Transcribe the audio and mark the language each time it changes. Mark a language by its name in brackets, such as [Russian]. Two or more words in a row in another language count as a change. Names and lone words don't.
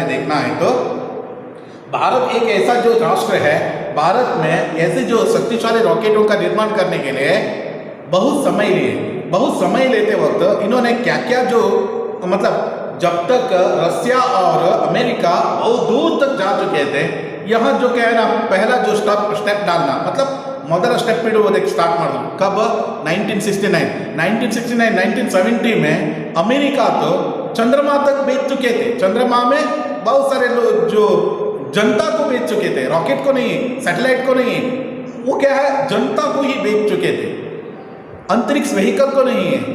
[Hindi] देखना है तो भारत एक ऐसा जो राष्ट्र है, भारत में ऐसे जो शक्तिशाली रॉकेटों का निर्माण करने के लिए बहुत समय लेते वक्त इन्होंने क्या क्या जो मतलब जब तक रसिया और अमेरिका बहुत दूर तक जा चुके थे, यहाँ जो क्या है ना पहला जो स्टेप डालना मतलब [Kannada] ಮೊದಲ ಸ್ಟೆಪ್ ಇಡುವುದಕ್ಕೆ ಸ್ಟಾರ್ಟ್ ಮಾಡಿದ್ರು [Hindi] कब 1970 में अमेरिका तो चंद्रमा तक भेज चुके थे। चंद्रमा में बहुत सारे लोग जो जनता को भेज चुके थे, रॉकेट को नहीं, सैटेलाइट को नहीं, वो क्या है जनता को ही भेज चुके थे, अंतरिक्ष व्हीकल को नहीं है।